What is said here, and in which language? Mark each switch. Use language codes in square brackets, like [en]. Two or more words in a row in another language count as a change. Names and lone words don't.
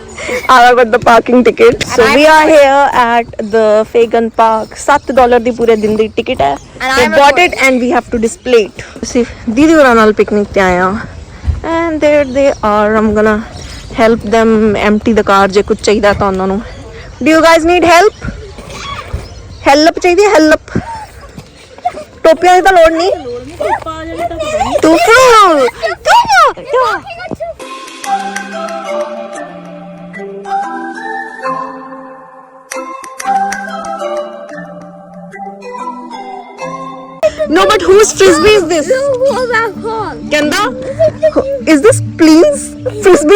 [en] I got the parking ticket. So we are here at the Fagan Park. [pa] $7 ਦੀ ਪੂਰੇ ਦਿਨ ਦੀ ticket ਹੈ. [en] We bought it and we have to display it. See, [pa] ਦੀਦੀ ਹੋਰਾਂ ਨਾਲ picnic ਤੇ ਆਏ ਆ. [en] And there they are. I'm gonna help them empty the car [pa] ਜੇ ਕੁਝ ਚਾਹੀਦਾ ਤਾਂ ਉਹਨਾਂ ਨੂੰ. [en] Do you guys need help? Help [pa] ਚਾਹੀਦੀ ਹੈ [en] help. [pa] ਟੋਪੀਆਂ ਦੀ ਤਾਂ ਲੋੜ ਨਹੀਂ. [en] ਤੂੰ No, but whose frisbee is this? What was that called? Kenda? Is this Please frisbee?